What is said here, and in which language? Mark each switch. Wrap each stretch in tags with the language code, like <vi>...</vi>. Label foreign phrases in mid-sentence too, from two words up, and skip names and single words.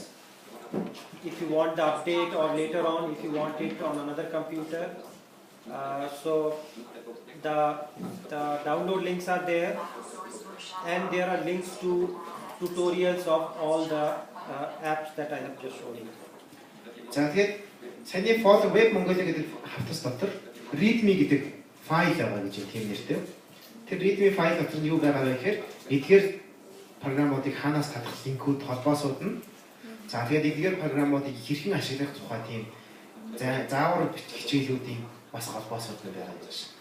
<en>If you want the update, or later on if you want it on another computer. So the download links are there, and there are links to tutorials of all the apps that I have just shown you.</en> <mn>За тэгээд саяны folder Web Mongolia гэдэг хавтас дотор README гэдэг файл байгаа гэж тийм нэртэй. Тэр README файл дотор нь юу байгаа вэ гэхээр эдгээр програмуудыг хаанаас татах линкүүд холбоосууд нь. За тэгээд эдгээр програмуудыг хэрхэн ашиглах тухай тийм заавар хичээлүүдийн бас холбоосууд нь байгаа гэж.</mn>